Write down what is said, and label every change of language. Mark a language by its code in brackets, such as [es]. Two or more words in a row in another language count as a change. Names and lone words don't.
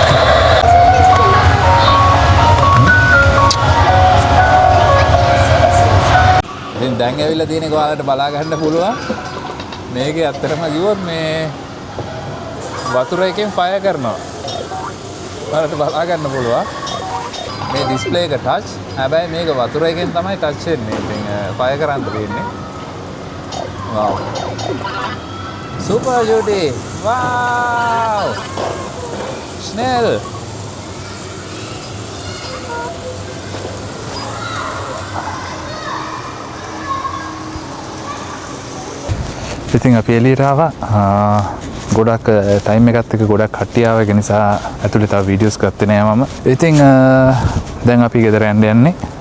[si] ඉතින් දැන් ඇවිල්ලා තියෙන එක ඔයාලට බලා ගන්න පුළුවන්. මේකේ ඇත්තටම කිව්වොත් මේ වතුර එකෙන් ෆයර් කරනවා. ඔයාලට බලා ගන්න පුළුවන්. මේ ඩිස්ප්ලේ එක ටච්. හැබැයි මේක වතුර එකෙන් තමයි ටච් වෙන්නේ. ඉතින් ෆයර් කරන්න තියෙන්නේ. [de] Wow. Super Judy. Wow. Schnell. [si] ඉතින් අපි එළියට ආවා. ගොඩක් ටයිම් එකත් එක්ක ගොඩක් කට්ටිය ආව. ඒ නිසා ඇතුලේ තව වීඩියෝස් ගත්තේ නෑ මම. ඉතින් දැන් අපි ගෙදර යන්නේ.